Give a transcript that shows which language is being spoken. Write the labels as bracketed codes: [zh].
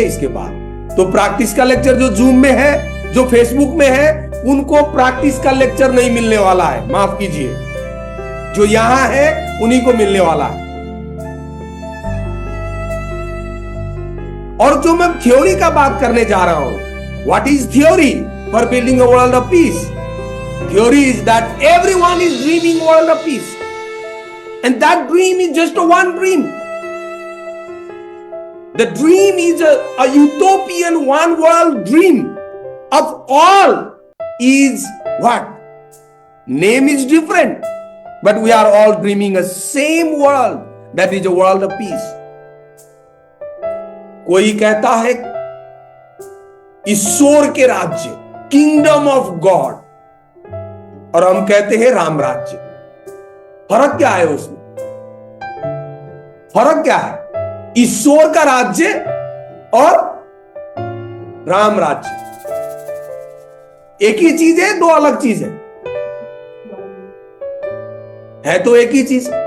[hi] इसके बाद तो प्रैक्टिस का लेक्चर जो जूम में है, जो फेसबुक में है, उनको प्रैक्टिस का लेक्चर नहीं मिलने वाला है, माफ कीजिए। जो यहां है उन्हीं को मिलने वाला है। और जो मैं थ्योरी का बात करने जा रहा हूं, [en] What is theory for building a world of peace? Theory is that everyone is dreaming world of peace, and that dream is just a one dream. The dream is a utopian one world dream of all is what? Name is different, but we are all dreaming a same world, that is a world of peace. [hi] कोई कहता है ईश्वर के राज्य, [en] kingdom of God, [hi] और हम कहते हैं राम राज्य। फर्क क्या है उसमें? फर्क क्या है? ईश्वर का राज्य और राम राज्य एक ही चीज है, दो अलग चीज है तो एक ही चीज।